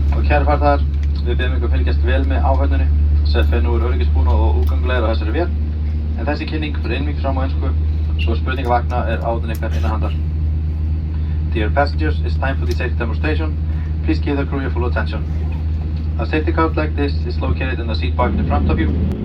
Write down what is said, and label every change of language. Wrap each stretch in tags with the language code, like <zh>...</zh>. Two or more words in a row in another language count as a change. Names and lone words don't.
<is>Kæru farþegar, við biðjum ykkur fylgjast vel með áhöfninni. Sett fer nú öryggisbúnað og útgöngulegur á þessari vél. En þessi kynning fyrir einvíkt fram á ensku, svo spurningavakna áhöfnin ykkar innanhandar.</is> <en>Dear passengers, it's time for the safety demonstration. Please give the crew your full attention. A safety card like this is located in the seat pocket in front of you.</en>